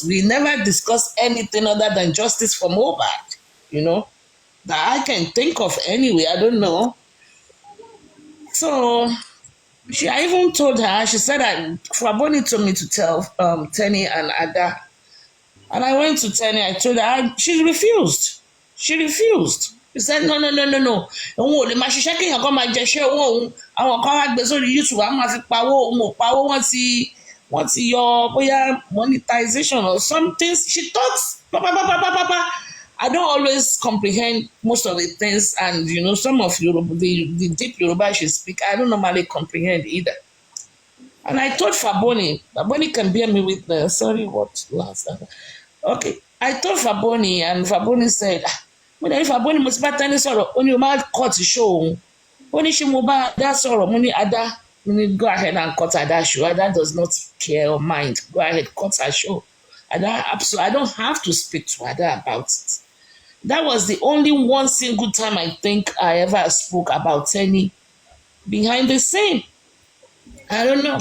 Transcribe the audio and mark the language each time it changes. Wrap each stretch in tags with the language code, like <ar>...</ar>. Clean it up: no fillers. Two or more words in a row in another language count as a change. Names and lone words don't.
<en>We never discuss anything other than justice for Mohbad, you know, that I can think of anyway. I don't know. So I even told her. She said that Faboni told me to tell Tenny and Ada, and I went to Tenny. I told her she refused. She said no.</en> <yo>Òun ò lè máa ṣiṣẹ́ kéèyàn kan máa jẹṣẹ́ owó òun. Àwọn kan wá gbé sórí YouTube, àwọn máa fi pawó, òun ò pawó, wọ́n ti yọ bóyá</yo> <en>monetization or something. She talks papa. I don't always comprehend most of the things, and you know some of Yoruba, the deep Yoruba she speak, I don't normally comprehend either. And I told Faboni can bear me witness. Sorry, what last? Okay, I told Faboni, and Faboni said,</en> <yo>mo ní Faboni mo ti bá Tenny sọ̀rọ̀, ó ní o máa</yo> <en>cut show</en> <yo>òun. Ó ní ṣé mo bá Ada sọ̀rọ̀, mo ní Ada, mo ní</yo> <en>go ahead and cut Ada show. Ada does not care or mind. Go ahead, cut her show. Ada, absolutely, I don't have to speak to Ada about it. That was the only one single time I think I ever spoke about Tenny behind the scene. I don't know.</en>